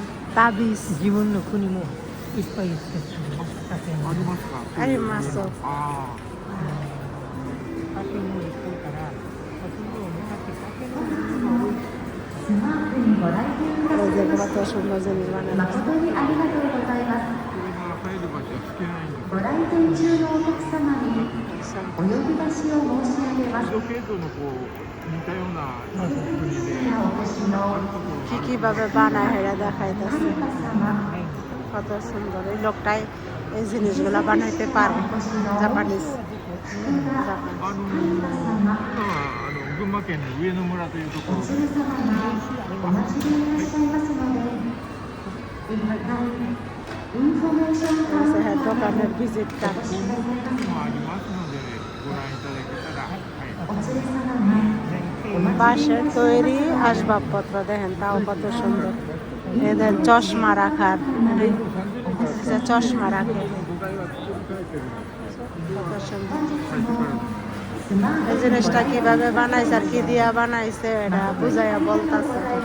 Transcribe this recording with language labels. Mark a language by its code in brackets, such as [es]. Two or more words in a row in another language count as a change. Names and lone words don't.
[bn] তাবিজ জীবন আরে মাছ কত সুন্দর জিনিস বানায় রাখছে। [ja] ご来店中のお客様にお呼び出しを申し上げます。 [bn] কিভাবে বানায় হেরা দেখাইতেছে, কত সুন্দর। এই লোকটাই এই জিনিসগুলা বানাইতে পারে, জাপানিজ। [ja] 群馬県の上野村というところ。お連れ様がお待ちでいらっしゃいますので、一回インフォメーションカウンター [bn] দোকানের [en] visit card [ja] お連れ様が [bn] বাঁশের তৈরি আসবাবপত্র দেখেন, তাও কত সুন্দর। এদের চশমা রাখার, চশমা রাখে, কত সুন্দর। এই জিনিসটা কিভাবে বানাইছে আর কি দিয়া বানাইছে এটা বুঝাইয়া বলতাছে।